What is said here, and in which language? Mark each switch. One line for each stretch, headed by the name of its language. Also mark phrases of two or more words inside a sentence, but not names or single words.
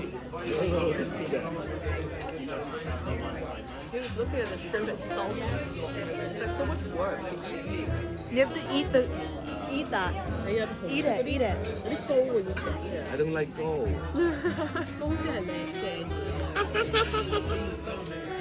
English: No, Dude, look at the shrimp, it's salty. It's like so much work. You have to eat that. Eat it, eat it.
Cantonese: 嗰啲膏會死嘅。
English: I don't like gold.
Cantonese: 膏先係靚正。